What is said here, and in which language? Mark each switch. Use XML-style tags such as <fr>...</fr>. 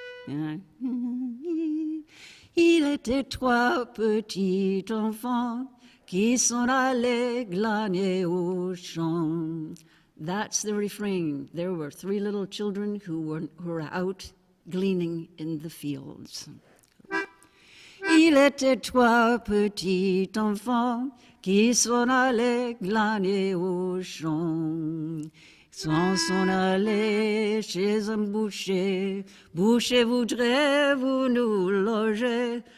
<fr>Il était trois petits enfants qui s'en allaient glaner au champ.</fr> <en>That's the refrain. There were three little children who were out gleaning in the fields.</en> <fr>Il était trois petits enfants qui s'en allaient glaner au champ. S'en allaient chez un boucher. Boucher, voudrez-vous nous loger?</fr>